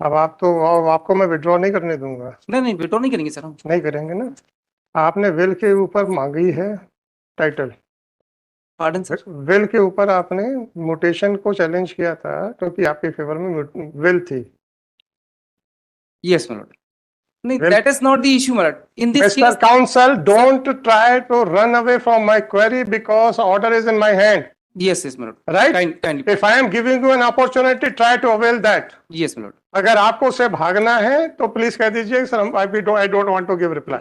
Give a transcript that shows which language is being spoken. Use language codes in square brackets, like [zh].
[hi] अब आपको मैं विड्रॉ नहीं करने दूंगा। नहीं विड्रॉ नहीं करेंगे सर हम। नहीं करेंगे ना। आपने विल के ऊपर मांगी है टाइटल। [en] Pardon sir. [hi] विल के ऊपर आपने म्यूटेशन को चैलेंज किया था क्योंकि आपके फेवर में विल थी। [en] Yes my lord. that is not the issue, my lord. In this Mr. case, Counsel, don't try to run away from my query because order is in my hand. Yes, my lord. Right? Kindly. If I am giving you an opportunity, try to avail that. Yes, my lord. [hi] अगर आपको उसे भागना है तो please कह दीजिए sir, [en] I don't want to give reply.